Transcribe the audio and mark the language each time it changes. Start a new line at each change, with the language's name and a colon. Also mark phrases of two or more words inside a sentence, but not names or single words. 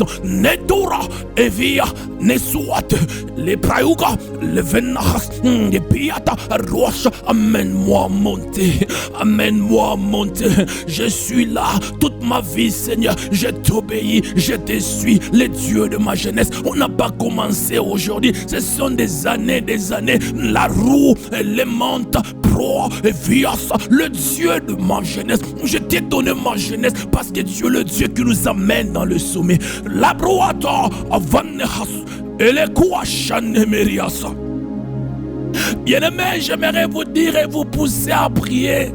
French: Nedora, Evia, Nesuat, les Prayuga, les Venachas, les Piata, Roche, amène-moi à monter, amène-moi à monter. Je suis là toute ma vie, Seigneur. Je t'obéis, je te suis, les dieux de ma jeunesse. On n'a pas commencé aujourd'hui, ce sont des années, la roue, les mantes, pro, et vias, le Dieu de ma jeunesse. Je t'ai donné ma jeunesse parce que Dieu est le Dieu qui nous amène dans le sommet. La broata, avanehas, et les kouachanemeriasa. Bien-aimés, j'aimerais vous dire et vous pousser à prier.